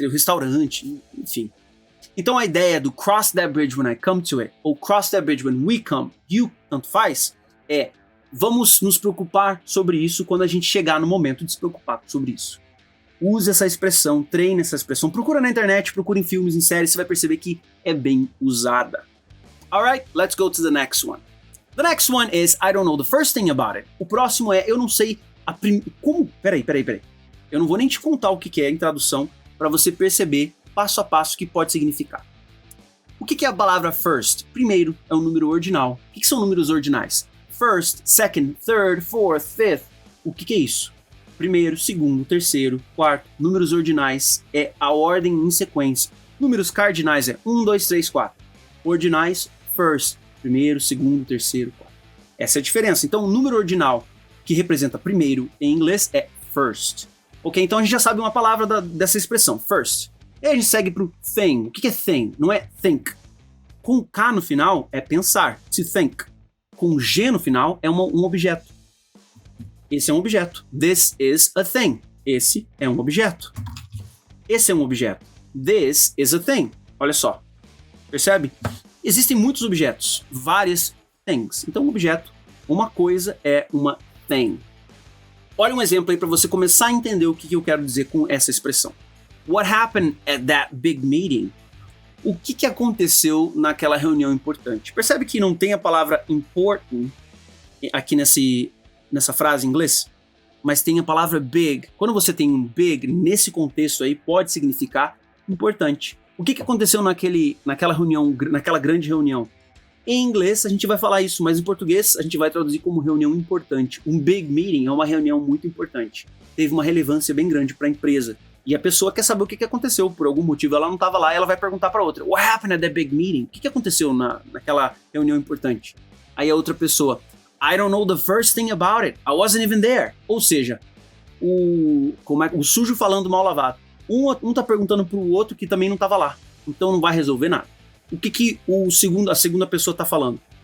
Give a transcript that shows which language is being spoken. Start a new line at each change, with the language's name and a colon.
Portuguese: E o restaurante, enfim. Então a ideia do
English: cross that bridge when I come to it,
Portuguese: ou
English: cross that bridge when we come, you,
Portuguese: tanto faz, é vamos nos preocupar sobre isso quando a gente chegar no momento de se preocupar sobre isso. Use essa expressão, treine essa expressão, procura na internet, procura em filmes, em séries, você vai perceber que é bem usada.
English: Alright, let's go to the next one. The next one is I don't know the first thing about it.
Portuguese: O próximo é eu não sei como... Peraí. Eu não vou nem te contar o que é em tradução para você perceber passo a passo o que pode significar. O que é a palavra first? Primeiro é um número ordinal. O que são números ordinais?
English: First, second, third, fourth, fifth.
Portuguese: O que é isso? Primeiro, segundo, terceiro, quarto. Números ordinais é a ordem em sequência. Números cardinais é 1, 2, 3, 4. Ordinais, first. Primeiro, segundo, terceiro, quarto. Essa é a diferença. Então, o número ordinal que representa primeiro em inglês é first. Ok? Então a gente já sabe uma palavra dessa expressão, first. E aí a gente segue pro thing. O que é thing? Não é think. Com K no final é pensar, to think. Com G no final é um objeto. Esse é um objeto.
English: This is a thing.
Portuguese: Esse é um objeto. Esse é um objeto.
English: This is a thing.
Portuguese: Olha só. Percebe? Existem muitos objetos. Várias things. Então, um objeto, uma coisa é uma thing. Olha um exemplo aí para você começar a entender o que eu quero dizer com essa expressão.
English: What happened at that big meeting?
Portuguese: O que aconteceu naquela reunião importante? Percebe que não tem a palavra important aqui nessa frase em inglês? Mas tem a palavra big. Quando você tem um big, nesse contexto aí, pode significar importante. O que aconteceu naquela reunião, naquela grande reunião? Em inglês a gente vai falar isso, mas em português a gente vai traduzir como reunião importante. Um big meeting é uma reunião muito importante. Teve uma relevância bem grande para a empresa. E a pessoa quer saber o que aconteceu. Por algum motivo ela não estava lá e ela vai perguntar para outra.
English: What happened at that big meeting?
Portuguese: O que aconteceu naquela reunião importante? Aí a outra pessoa,
English: I don't know the first thing about it. I wasn't even there.
Portuguese: Ou seja, o sujo falando mal lavado. Um tá perguntando pro outro que também não estava lá. Então não vai resolver nada. O que a segunda pessoa tá falando?